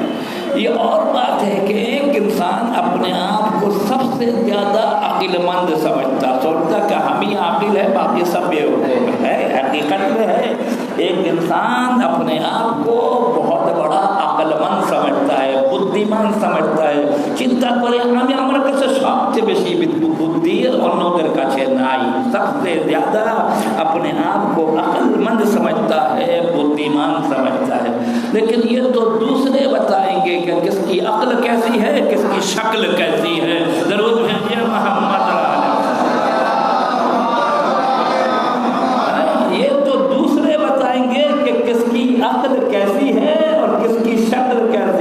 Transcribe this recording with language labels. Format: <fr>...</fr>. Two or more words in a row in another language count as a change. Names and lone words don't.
<ur>یہ اور بات ہے کہ ایک انسان اپنے آپ کو سب سے زیادہ عقل مند سمجھتا، سوچتا کہ ہم ہی عاقل ہے باقی سب بیوقوف ہے۔ حقیقت میں ہے ایک انسان اپنے آپ کو بہت بڑا عقل مند سمجھتا ہے، بدھیمان سمجھتا ہے،</ur> <bn>চিন্তা করে আমি আমার কাছে সবচেয়ে বেশি বুদ্ধি অন্যদের কাছে নাই।</bn> <ur>سب سے زیادہ اپنے آپ کو عقل مند سمجھتا ہے، بدھیمان سمجھتا ہے، لیکن یہ تو دوسرے بتائیں گے کہ کس کی عقل کیسی ہے، کس کی شکل کیسی ہے۔ ضرور بھیجیے محمد عقل کیسی ہے اور کس کی شکل کیسی۔</ur>